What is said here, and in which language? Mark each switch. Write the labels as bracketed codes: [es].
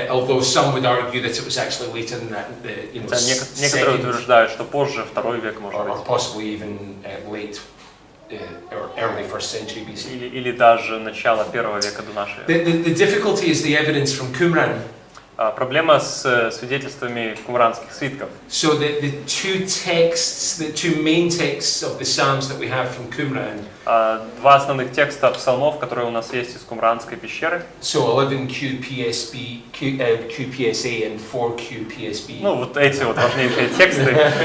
[en] Although some would argue that it was actually later than that. [ru] Некоторые утверждают, что позже, 2 век, может быть. [en] Or possibly even late or early 1st century BC. [ru] Или даже начало 1 века до нашей эры. [en] The difficulty is the evidence from Qumran. [ru] Проблема с свидетельствами кумранских свитков. [en] So the two main texts of the Psalms that we have from Qumran. [ru] 2 основных текста псалмов, которые у нас есть из кумранской пещеры. [en] So 11 QPSA and 4 QPSB. [ru] Ну вот эти вот важнейшие тексты.